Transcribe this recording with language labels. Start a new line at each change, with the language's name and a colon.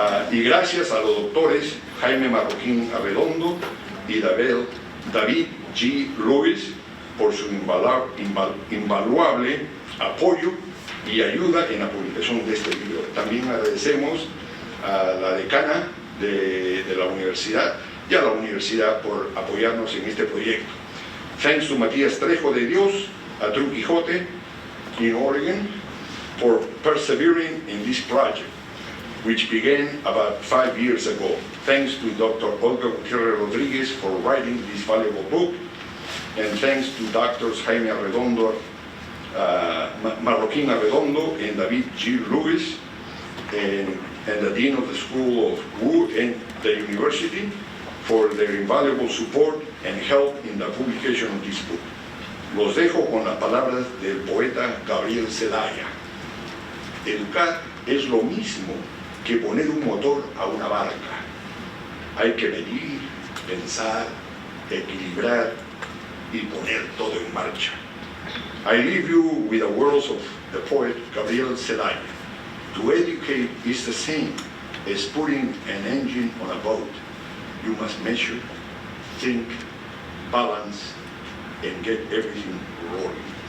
Spanish: Y gracias a los doctores Jaime Marroquín Arredondo y David G. Lewis por su invaluable apoyo y ayuda en la publicación de este libro. También agradecemos a la decana de la universidad y a la universidad por apoyarnos en este proyecto.
English: Thanks to Matías Trejo de Dios, a True Quijote in Oregon, for persevering in this project, which began about 5 years ago. Thanks to Dr. Olga Gutiérrez Rodríguez for writing this valuable book, and thanks to Drs. Jaime Arredondo, Marroquín Arredondo, and David G. Lewis, and the Dean of the School of WU and the University for their invaluable support and help in the publication of this book.
Spanish: Los dejo con las palabras del poeta Gabriel Zelaya. Educar es lo mismo que poner un motor a una barca. Hay que medir, pensar, equilibrar y poner todo en marcha.
English: I leave you with the words of the poet Gabriel Zelaya. To educate is the same as putting an engine on a boat. You must measure, think, balance, and get everything rolling.